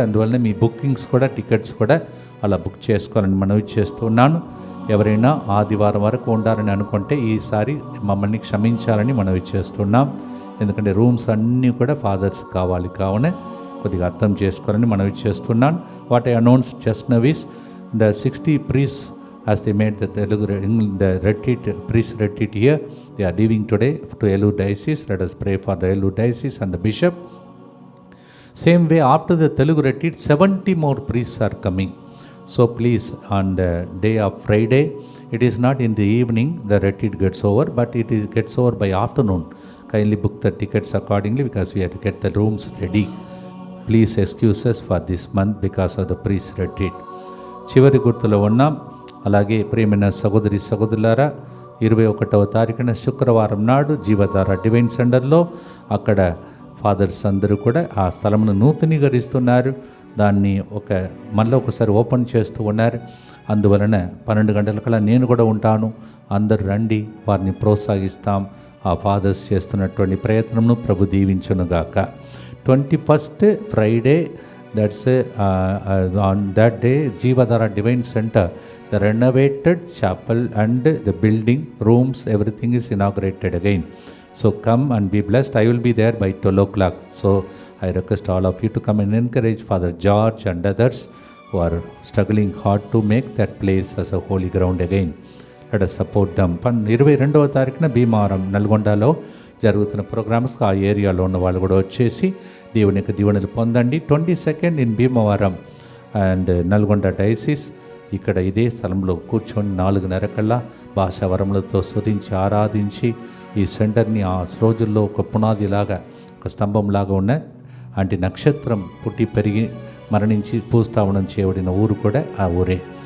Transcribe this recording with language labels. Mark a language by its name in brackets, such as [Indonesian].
[Telugu] అందువలన మీ బుకింగ్స్ కూడా, టికెట్స్ కూడా అలా బుక్ చేసుకోవాలని మనవి చేస్తున్నాను. ఎవరైనా ఆదివారం వరకు ఉండాలని అనుకుంటే ఈసారి మమ్మల్ని క్షమించాలని మనవి చేస్తున్నాం. ఎందుకంటే రూమ్స్ అన్నీ కూడా ఫాదర్స్ కావాలి, కావున కొద్దిగా అర్థం చేసుకోవాలని మనవి చేస్తున్నాను. [English] What I announce just now is the 60 priests as they made the Telugu the retreat, priest retreat here, they are leaving today to Elur diocese. Let us pray for the Elur diocese and the bishop. Same way, after the Telugu retreat 70 more priests are coming. So please, on the day of Friday, it is not in the evening the retreat gets over, but it gets over by afternoon. Kindly book the tickets accordingly because we have to get the rooms ready. Please excuse us for this month because of the priest retreat. [Telugu] చివరి గుర్తులో ఉన్నాం. అలాగే ప్రియమైన సహోదరి సహోదరులారా, 21వ తారీఖున శుక్రవారం నాడు జీవధార డివైన్ సెంటర్లో అక్కడ ఫాదర్స్ అందరూ కూడా ఆ స్థలమును నూతనీకరిస్తున్నారు. దాన్ని మళ్ళీ ఒకసారి ఓపెన్ చేస్తూ ఉన్నారు. అందువలన 12 గంటలకల్లా నేను కూడా ఉంటాను. అందరు రండి, వారిని ప్రోత్సహిస్తాం. ఆ ఫాదర్స్ చేస్తున్నటువంటి ప్రయత్నంను ప్రభు దీవించునుగాక. [English] 21st Friday, that's on that day, Jeevadhara Divine Center, the renovated chapel and the building, rooms, everything is inaugurated again. So come and be blessed. I will be there by 12 o'clock. So I request all of you to come and encourage Father George and others who are struggling hard to make that place as a holy ground again. Let us support them. [Telugu] 22వ తారీఖున భీమవరం నల్గొండలో జరుగుతున్న programmes ఆ ఏరియాలో ఉన్న వాళ్ళు కూడా వచ్చేసి దేవుని యొక్క దీవెనలు పొందండి. [English] 22nd in Bhimavaram and Nalgonda diocese, [Telugu] ఇక్కడ ఇదే స్థలంలో కూర్చొని 4:30 కల్లా భాషావరములతో స్తుతించి ఆరాధించి ఈ సెంటర్ని ఆ రోజుల్లో ఒక పునాదిలాగా, ఒక స్తంభంలాగా ఉన్న అంటే నక్షత్రం పుట్టి పెరిగి మరణించి భూస్థాపనం చేయబడిన ఊరు కూడా ఆ ఊరే.